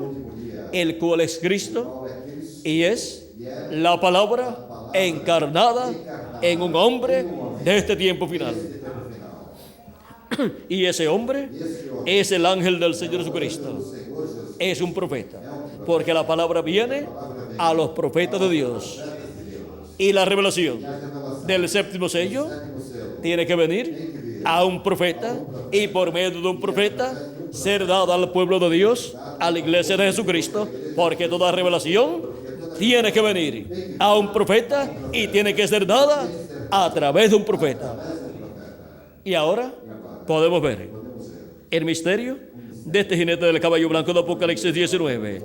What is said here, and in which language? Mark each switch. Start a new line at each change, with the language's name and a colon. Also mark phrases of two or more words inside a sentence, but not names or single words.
Portuguese: último dia,
Spanish: el cual es Cristo
Portuguese: qual é Cristo,
Spanish: y es la palabra encarnada en un hombre de este tiempo final.
Portuguese: este tempo final.
Spanish: Y ese hombre
Portuguese: Este homem,
Spanish: es el ángel del Señor Jesucristo.
Portuguese: o Senhor Jesus,
Spanish: Es un profeta, porque la palabra viene a los profetas de Dios. Y la revelación del séptimo sello
Portuguese: sétimo céu,
Spanish: tiene que venir a un profeta y por medio de un profeta ser dada al pueblo de Dios, a la iglesia de Jesucristo, porque toda revelación tiene que venir a un profeta y tiene que ser dada a través de un profeta. Y ahora podemos ver el misterio de este jinete del caballo blanco de Apocalipsis 19.